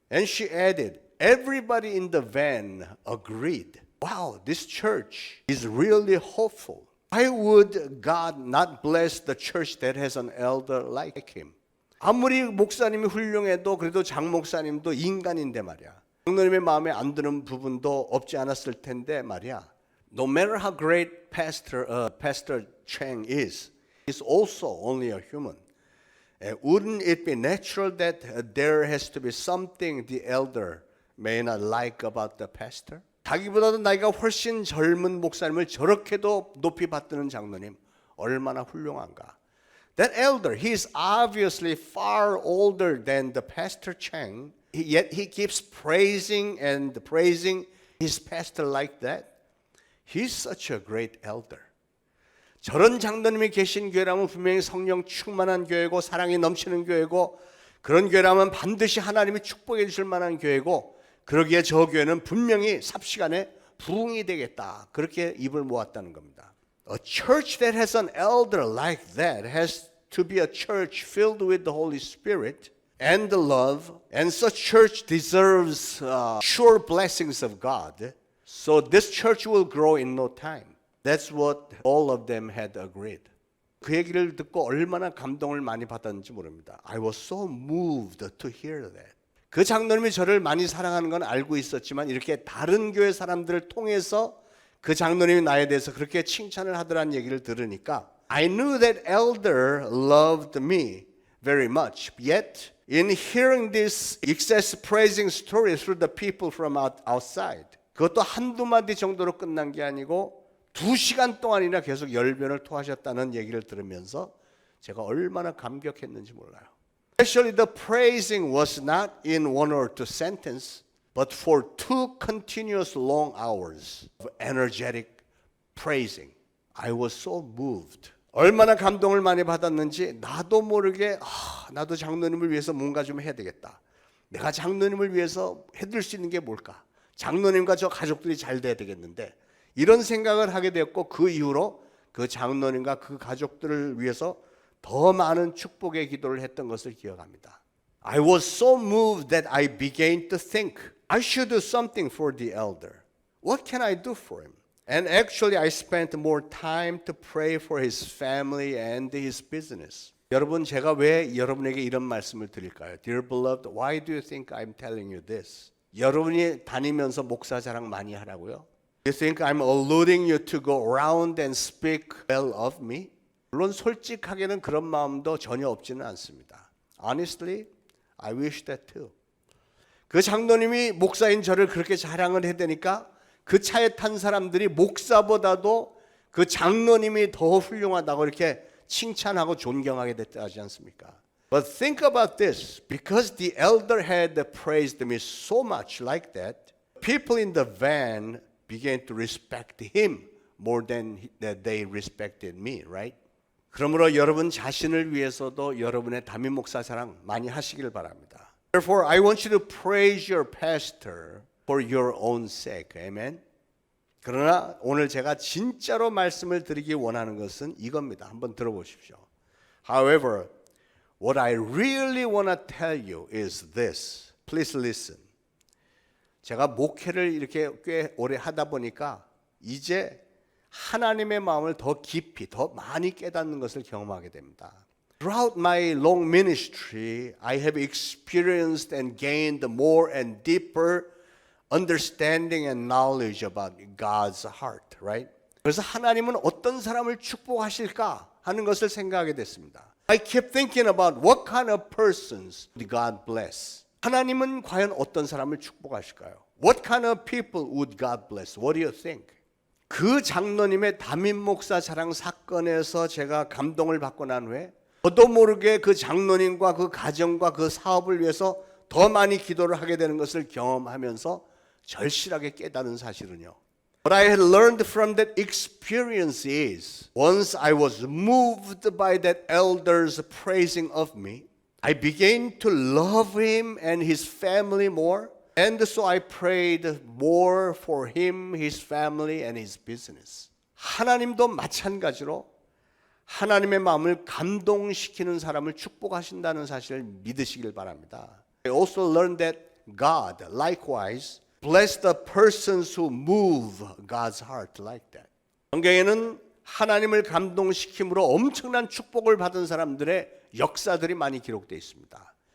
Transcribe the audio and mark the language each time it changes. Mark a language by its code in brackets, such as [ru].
[en] And she added, everybody in the van agreed. Wow, this church is really hopeful. Why would God not bless the church that has an elder like him? [ko] 아무리 목사님이 훌륭해도 그래도 장 목사님도 인간인데 말이야. 장로님의 마음에 안 드는 부분도 없지 않았을 텐데 말이야. [en] No matter how great Pastor Chang is, he's also only a human. Wouldn't it be natural that there has to be something the elder may not like about the pastor? [ko] 자기보다도 나이가 훨씬 젊은 목사님을 저렇게도 높이 받드는 장로님 얼마나 훌륭한가. [en] That elder, he is obviously far older than the Pastor Chang, yet he keeps praising and praising his pastor like that. He's such a great elder. [ko] 저런 장로님이 계신 교회라면 분명히 성령 충만한 교회고 사랑이 넘치는 교회고 그런 교회라면 반드시 하나님이 축복해 주실 만한 교회고 그러기에 저 교회는 분명히 삽시간에 부흥이 되겠다. 그렇게 입을 모았다는 겁니다. [en] A church that has an elder like that has to be a church filled with the Holy Spirit and the love, and such church deserves sure blessings of God. So this church will grow in no time. That's what all of them had agreed. [ko] 그 얘기를 듣고 얼마나 감동을 많이 받았는지 모릅니다. [en] I was so moved to hear that. [ko] 그 장로님이 저를 많이 사랑하는 건 알고 있었지만 이렇게 다른 교회 사람들을 통해서 그 장로님이 나에 대해서 그렇게 칭찬을 하더라는 얘기를 들으니까 [en] I knew that elder loved me very much. Yet in hearing this excess praising story through the people from outside, [ko] 그것도 한두 마디 정도로 끝난 게 아니고 2시간 동안이나 계속 열변을 토하셨다는 얘기를 들으면서 제가 얼마나 감격했는지 몰라요. [en] Especially the praising was not in 1 or 2 sentences, but for 2 continuous long hours of energetic praising. I was so moved. [ko] 얼마나 감동을 많이 받았는지 나도 모르게 나도 장로님을 위해서 뭔가 좀 해야 되겠다. 내가 장로님을 위해서 해줄 수 있는 게 뭘까? 장로님과 저 가족들이 잘 돼야 되겠는데 이런 생각을 하게 되었고 그 이후로 그 장로님과 그 가족들을 위해서 더 많은 축복의 기도를 했던 것을 기억합니다. [en] I was so moved that I began to think I should do something for the elder. What can I do for him? And actually I spent more time to pray for his family and his business. [ko] 여러분 제가 왜 여러분에게 이런 말씀을 드릴까요? [en] Dear beloved, why do you think I'm telling you this? [ko] 여러분이 다니면서 목사 자랑 많이 하라고요? [en] You think I'm alluding you to go around and speak well of me? [ko] 물론 솔직하게는 그런 마음도 전혀 없지는 않습니다. [en] Honestly, I wish that too. [ko] 그 장로님이 목사인 저를 그렇게 자랑을 해대니까 그 차에 탄 사람들이 목사보다도 그 장로님이 더 훌륭하다고 이렇게 칭찬하고 존경하게 됐지 않습니까? [en] But think about this. Because the elder had praised me so much like that, people in the van began to respect him more than they respected me, right? [ko] 그러므로 여러분 자신을 위해서도 여러분의 담임 목사 자랑 많이 하시길 바랍니다. [en] Therefore, I want you to praise your pastor for your own sake. Amen. [ko] 그러나 오늘 제가 진짜로 말씀을 드리기 원하는 것은 이겁니다. 한번 들어보십시오. [en] However, what I really want to tell you is this. Please listen. [ko] 제가 목회를 이렇게 꽤 오래 하다 보니까 이제 하나님의 마음을 더 깊이, 더 많이 깨닫는 것을 경험하게 됩니다. [en] Throughout my long ministry, I have experienced and gained more and deeper understanding and knowledge about God's heart, right? [ko] 그래서 하나님은 어떤 사람을 축복하실까 하는 것을 생각하게 됐습니다. [en] I keep thinking about what kind of persons would God bless. [ko] 하나님은 과연 어떤 사람을 축복하실까요? [en] What kind of people would God bless? What do you think? [ko] 그 장로님의 담임 목사 자랑 사건에서 제가 감동을 받고 난 후에 저도 모르게 그 장로님과 그 가정과 그 사업을 위해서 더 많이 기도를 하게 되는 것을 경험하면서 절실하게 깨달은 사실은요. [en] What I had learned from that experience is once I was moved by that elder's praising of me, I began to love him and his family more. And so I prayed more for him, his family, and his business. [ko] 하나님도 마찬가지로 하나님의 마음을 감동시키는 사람을 축복하신다는 사실을 믿으시길 바랍니다. [en] I also learned that God, likewise, bless the persons who move God's heart like that. [ko] 성경에는 하나님을 감동시킴으로 엄청난 축복을 받은 사람들의 역사들이 많이 기록되어 있습니다.